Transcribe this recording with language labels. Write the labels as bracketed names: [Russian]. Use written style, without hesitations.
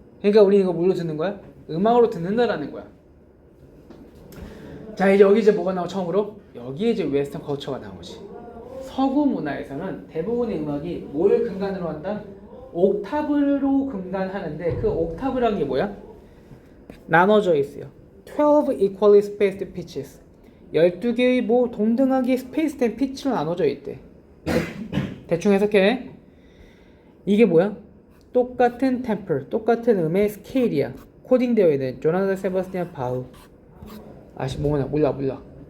[Korean] 그러니까 우리는 이거 뭘로 듣는 거야? 음악으로 듣는다라는 거야. 자, 이제 여기 뭐가 나오 처음으로? 여기에 이제 웨스턴 커처가 나오지. 서구 문화에서는 대부분의 음악이 뭘 근간으로 한다? 옥타브로 근간하는데 그 옥타브라는 게 뭐야? 나눠져 있어요. [English] 12 equally spaced pitches. [Korean] 12개의 뭐 동등하게 스페이스된 피치로 나눠져 있대. 대충 해석해. 이게 뭐야? 똑같은 템플, 똑같은 음의 스케일이야. 코딩되어 있는 조나단 세바스티안 바흐. 아씨 뭐냐 몰라.